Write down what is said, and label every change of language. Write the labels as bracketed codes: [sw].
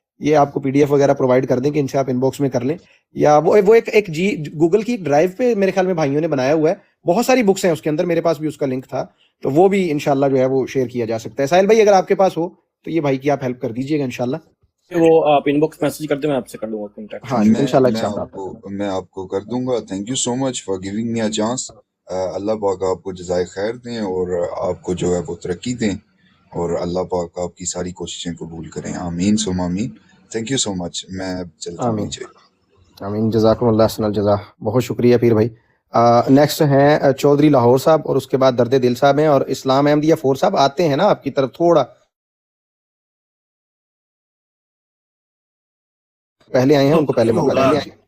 [ur] یہ آپ کو پی ڈی ایف وغیرہ پرووائڈ کر دیں کہ ان سے آپ ان باکس میں کر لیں، یا وہ ایک جی گوگل کی ایک ڈرائیو پہ میرے خیال میں بھائیوں نے بنایا ہوا ہے، بہت ساری بکس ہیں اس کے اندر. میرے پاس بھی اس کا لنک تھا، تو وہ بھی انشاءاللہ جو ہے وہ شیئر کیا جا سکتا ہے. ساحل بھائی اگر آپ کے پاس ہو تو یہ بھائی کی آپ ہیلپ کر دیجیے گا انشاءاللہ. وہ آپ ان باکس میسج کر دیں، میں آپ سے کر دوں گا کانٹیکٹ. ہاں انشاءاللہ میں آپ کو کر دوں گا. [en] Thank you so much for giving me a chance. [ur] اللہ پاک آپ کو جزائے خیر دیں اور آپ کو جو ہے وہ ترقی دیں، اور اللہ پاک آپ کی ساری کوششیں قبول کریں. آمین ثم آمین. [en] Thank you so much. [ur] میں چلتا ہوں نیچے. آمین. جزاکم اللہ احسن الجزا. بہت شکریہ پیر بھائی. نیکسٹ ہیں چودھری لاہور صاحب، اور اس کے بعد درد دل صاحب ہیں، اور اسلام احمدیہ فور صاحب آتے ہیں نا آپ کی طرف تھوڑا پہلے آئے ہیں، ان کو پہلے موقع دیں.